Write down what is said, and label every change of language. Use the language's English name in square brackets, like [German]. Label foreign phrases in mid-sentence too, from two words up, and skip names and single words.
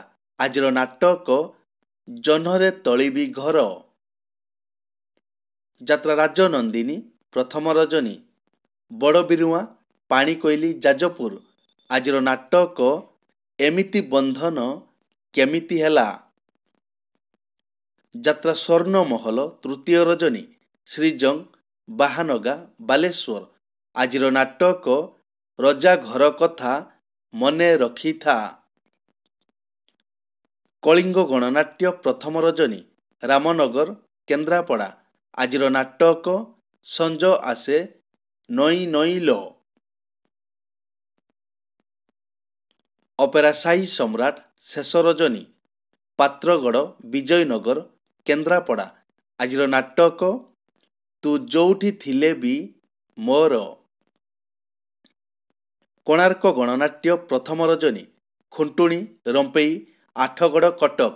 [Odia] ଆଜିର ନାଟକ ଜହ୍ନରେ ତୋଳିବି ଘର। ଯାତ୍ରା ରାଜନନ୍ଦିନୀ ପ୍ରଥମ ରଜନୀ ବଡ଼ବିରୁଆ ପାଣିକୋଇଲି ଯାଜପୁର। ଆଜିର ନାଟକ ଏମିତି ବନ୍ଧନ କେମିତି ହେଲା। ଯାତ୍ରା ସ୍ୱର୍ଣ୍ଣ ମହଲ ତୃତୀୟ ରଜନୀ ଶ୍ରୀଜଙ୍ଗ ବାହାନଗା ବାଲେଶ୍ୱର। ଆଜିର ନାଟକ ରଜା ଘର କଥା ମନେ ରଖିଥା। କଳିଙ୍ଗ ଗଣନାଟ୍ୟ ପ୍ରଥମ ରଜନୀ ରାମନଗର କେନ୍ଦ୍ରାପଡ଼ା। ଆଜିର ନାଟକ ସଞ୍ଜ ଆସେ ନଇଁ ନଇଁ ଲୋ। ଅପେରା ସାହି ସମ୍ରାଟ ଶେଷ ରଜନୀ ପାତ୍ରଗଡ଼ ବିଜୟନଗର କେନ୍ଦ୍ରାପଡ଼ା। ଆଜିର ନାଟକ ତୁ ଯୋଉଠି ଥିଲେ ବି ମୋର। କୋଣାର୍କ ଗଣନାଟ୍ୟ ପ୍ରଥମ ରଜନୀ ଖୁଣ୍ଟୁଣି ରମ୍ପେଇ ଆଠଗଡ଼ କଟକ।